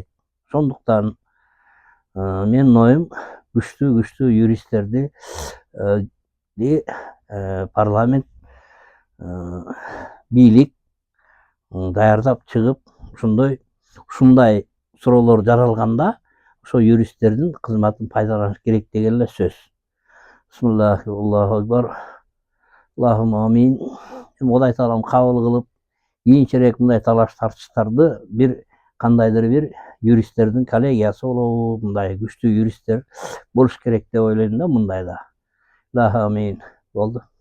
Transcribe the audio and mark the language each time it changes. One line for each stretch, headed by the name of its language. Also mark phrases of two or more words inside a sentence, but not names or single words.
Kyrgyz: Ошондуктан менин оюм күчтүү юристтерди парламент, бийлик даярдап чыгып, ушундай суроолор жаралганда ошо юристтердин кызматын пайдаланыш керек деген эле сөз.
Arabic: بسم الله الله أكبر. اللهم آمين.
Kyrgyz: Кудай таалам кабыл кылып, кийинчерээк мындай талаш тартыштарды бир кандайдыр бир юристтердин коллегиясы болобу, мындай күчтүү юристтер болуш керек деп ойлойм да, мындайда.
Arabic: الله آمين. Болду.